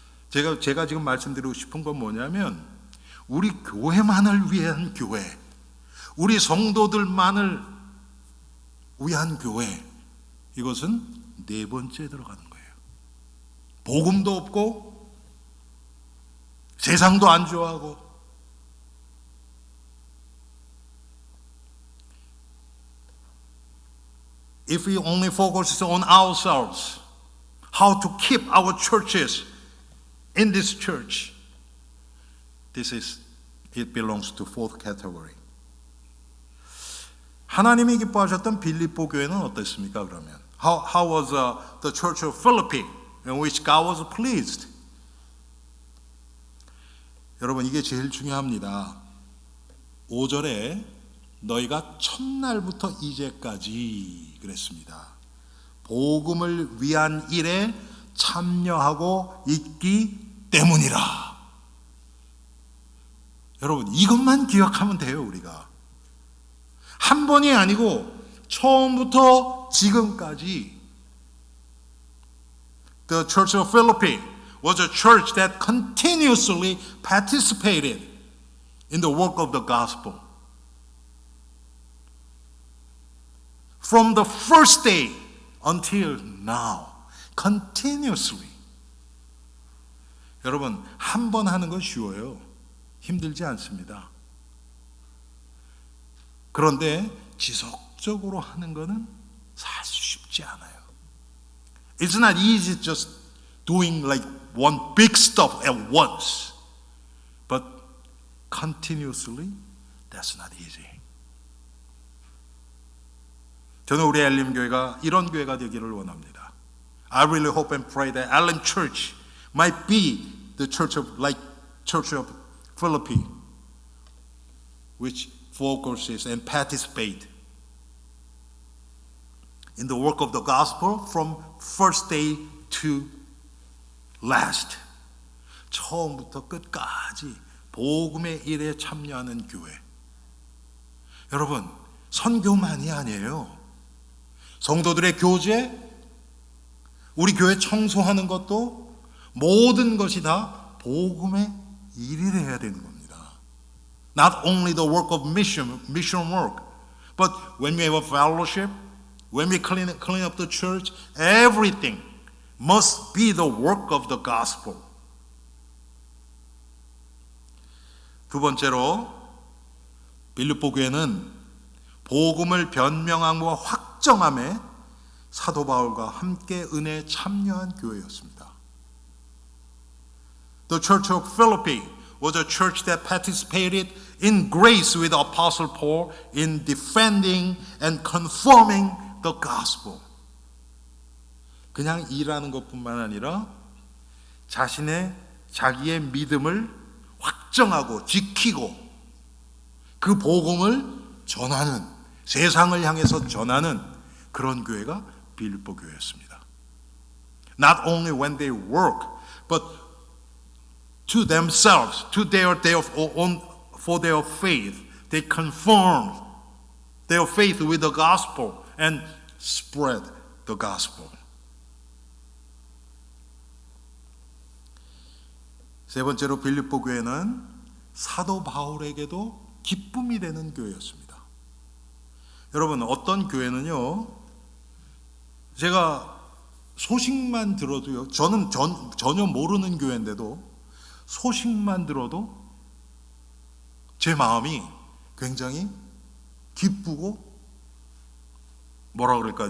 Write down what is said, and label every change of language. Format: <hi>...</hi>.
<ko>제가 지금 말씀드리고 싶은 건 뭐냐면 우리 교회만을 위한 교회, 우리 성도들만을 위한 교회, 이것은 네 번째에 들어가는 거예요. 복음도 없고 세상도 안 좋아하고</ko> <en>if we only focus on ourselves, how to keep our churches in this church, it belongs to fourth category.</en> <ko>하나님이 기뻐하셨던 빌립보 교회는 어땠습니까? 그러면</ko> <en>how was the church of Philippi in which God was pleased?</en> <ko>여러분, 이게 제일 중요합니다. 5절에 너희가 첫날부터 이제까지 그랬습니다. 복음을 위한 일에 참여하고 있기 때문이라. 여러분, 이것만 기억하면 돼요. 우리가 한 번이 아니고 처음부터 지금까지</ko> <en>The Church of Philippi was a church that continuously participated in the work of the gospel. From the first day until now, continuously.</en> <ko>여러분, 한 번 하는 건 쉬워요. 힘들지 않습니다. 그런데 지속적으로 하는 것은 사실 쉽지 않아요.</ko> <en>It's not easy just doing like one big stuff at once. But continuously, that's not easy.</en> <ko>저는 우리 엘림 교회가 이런 교회가 되기를 원합니다.</ko> <en>I really hope and pray that Elim Church might be the church of Philippi, which focuses and participate in the work of the gospel from first day to last.</en> <ko>처음부터 끝까지 복음의 일에 참여하는 교회. 여러분, 선교만이 아니에요. 성도들의 교제, 우리 교회 청소하는 것도 모든 것이 다 복음의 일이 되어야 되는 겁니다.</ko> <en>Not only the work of mission work, but when we have a fellowship, when we clean up the church, everything must be the work of the gospel.</en> <ko>두 번째로 빌립보 교회는 복음을 변명함과 확정함에 사도 바울과 함께 은혜에 참여한 교회였습니다.</ko> <en>The Church of Philippi was a church that participated in grace with Apostle Paul in defending and confirming the gospel.</en> <ko>그냥 일하는 것뿐만 아니라 자기의 믿음을 확정하고 지키고 그 복음을 전하는, 세상을 향해서 전하는 그런 교회가 빌립보 교회였습니다.</ko> <en>Not only when they work, but to themselves, for their faith, they confirm their faith with the gospel and spread the gospel.</en> <ko>세 번째로 빌립보 교회는 사도 바울에게도 기쁨이 되는 교회였습니다. 여러분, 어떤 교회는요, 제가 소식만 들어도요, 저는 전혀 모르는 교회인데도 소식만 들어도 제 마음이 굉장히 기쁘고 뭐라 그럴까요?</ko>